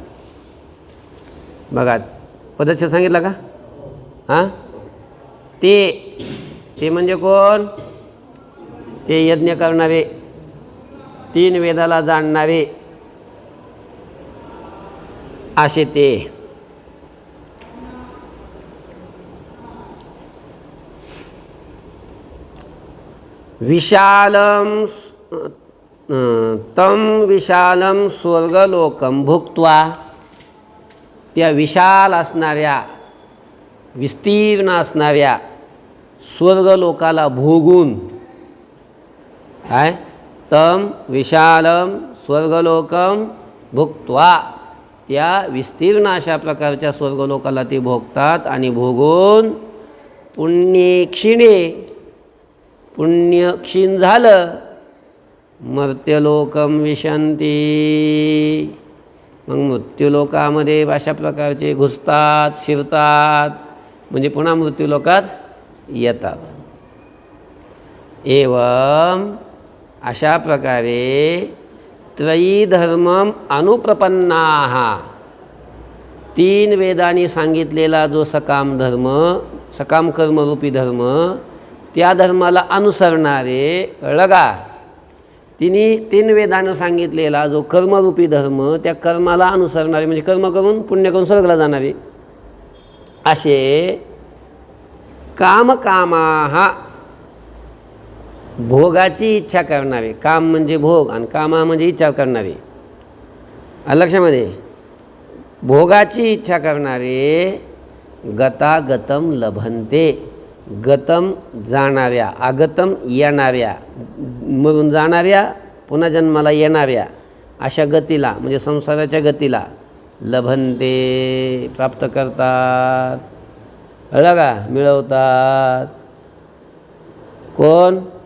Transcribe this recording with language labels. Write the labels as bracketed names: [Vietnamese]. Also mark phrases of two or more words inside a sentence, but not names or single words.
[Marathi] बघा पदच्छेद सांगितलं का? हां, ते म्हणजे कोण? ते यज्ञ करणारे, 3 वेदाला जाणणारे असे ते. [Sanskrit] विशालं तं विशालं स्वर्गलोकं भुक्त्वा, [Marathi] त्या विशाल असणाऱ्या विस्तीर्ण असणाऱ्या स्वर्गलोकाला भोगून, काय [Sanskrit] तं विशालं स्वर्गलोकं भुक्त्वा, [Marathi] त्या विस्तीर्ण अशा प्रकारच्या स्वर्गलोकाला ते भोगतात आणि भोगून [Sanskrit] पुण्ये क्षीणे, [Marathi] पुण्य क्षीण झालं, [Sanskrit] मर्त्यलोकं विशन्ति, [Marathi] मग मृत्यूलोकामध्ये अशा प्रकारचे घुसतात शिरतात म्हणजे पुन्हा मृत्यूलोकात येतात. एवं अशा प्रकारे [Sanskrit] त्रयी धर्मम अनुप्रपन्नाः, [Marathi] 3 वेदांनी सांगितलेला जो सकाम धर्म, सकाम कर्मरूपी धर्म त्या धर्माला अनुसरणारे, कळलं का? तीन वेदानं सांगितलेला जो कर्मरूपी धर्म, त्या कर्माला अनुसरणारे म्हणजे कर्म करून पुण्य करून स्वर्गाला जाणारे, असे कामकामाहा, भोगाची इच्छा करणारे, काम म्हणजे भोग आणि कामा म्हणजे इच्छा करणारे, लक्षामध्ये, भोगाची इच्छा करणारे [Sanskrit] गतागतम लभन्ते, [Marathi] गतम जाणाऱ्या, आगतम येणाऱ्या, मरून जाणाऱ्या, पुन्हा जन्माला येणाऱ्या अशा गतीला म्हणजे संसाराच्या गतीला लभन्ते, प्राप्त करतात, कळलं का? मिळवतात. कोण?